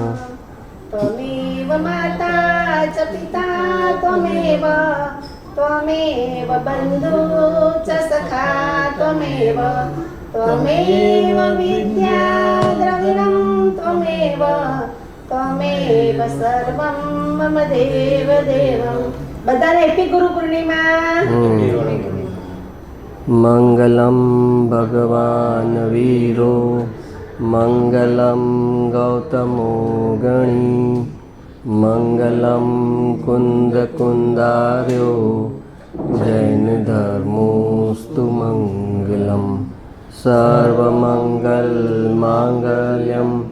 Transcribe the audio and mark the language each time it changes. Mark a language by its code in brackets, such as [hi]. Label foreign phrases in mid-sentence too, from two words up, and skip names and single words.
[sa] त्वमेव माता च पिता त्वमेव त्वमेव बन्धु च सखा त्वमेव त्वमेव विद्या द्रविणं त्वमेव त्वमेव सर्वं मम देव देवं। [gu] બધાને હેપી ગુરુ પૂર્ણિમા। [sa] मङ्गलम् भगवान् वीरो मङ्गलम् गौतमो गणी मङ्गलम् कुन्दकुन्दार्यो जैनधर्मोऽस्तु मङ्गलम् सर्वमङ्गलमाङ्गल्यम्